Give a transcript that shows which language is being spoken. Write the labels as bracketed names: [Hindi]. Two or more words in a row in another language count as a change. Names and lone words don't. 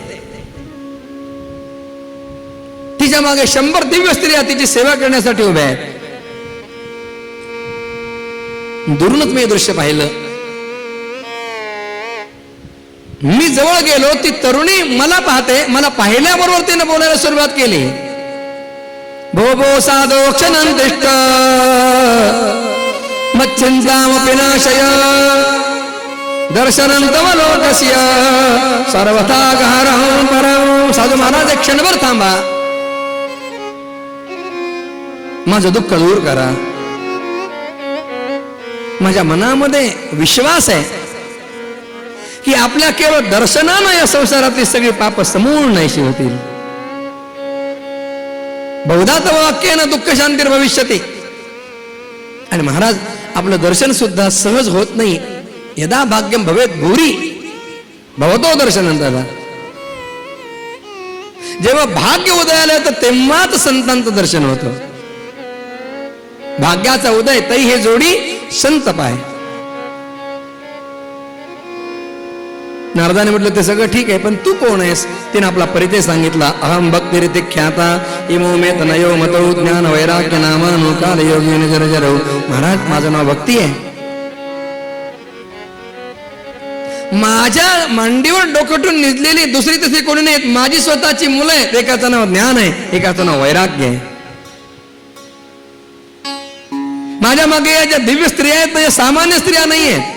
[Marathi] तिच्या मागे 100 दिव्य स्त्रिया तिची सेवा करण्यासाठी उभ्या आहेत. दुरूनच मी हे दृश्य पाहिलं. मी जवळ गेलो, ती तरुणी मला पाहते. मला पाहिल्याबरोबर तिने बोलायला सुरुवात केली. [Sanskrit] भो भो साधो क्षणंतिष्ठ मच्चिंतामपि नाशय दर्शनं तव लोकस्य सर्वथा गहरं परं. [Marathi] साधू महाराज, एक क्षणभर थांबा, माझं दुःख दूर करा. माझ्या मनामध्ये विश्वास आहे की आपल्या केवळ दर्शनानं या संसारातली सगळी पाप समूळ नाहीशी होतील. [Sanskrit] बहुधा तव वाक्येन दुःख शांतीर भविष्यति. [Marathi] आणि महाराज, आपलं दर्शन सुद्धा सहज होत नाही. [Sanskrit] यदा भाग्यम भवेत भूरी भवतो दर्शनंतरा. [Marathi] जेव्हा भाग्य उदयाला येतं तेव्हाच संतांचं दर्शन होतं. भाग्याचा उदय तै हे जोडी संत पाय. नारदाने म्हटलं ते सगळं ठीक आहे, पण तू कोण आहेस. तिने आपला परिचय सांगितला. [Sanskrit] अहम भक्तिरिती ख्याता इमो मे तनयो मतो ज्ञान वैराग्य नामानु काल योगी निजर जरो. [Marathi] महाराज, माझं नाव भक्ती आहे. माझ्या मांडीवर डोकटून निजलेली दुसरी तिसरी कोणी नाहीत. माझी स्वतःची मुलं आहेत. एकाचं नाव ज्ञान आहे, एकाचं नाव वैराग्य आहे. माझ्या मागे या ज्या दिव्य स्त्रिया आहेत त्या सामान्य स्त्रिया नाही आहेत.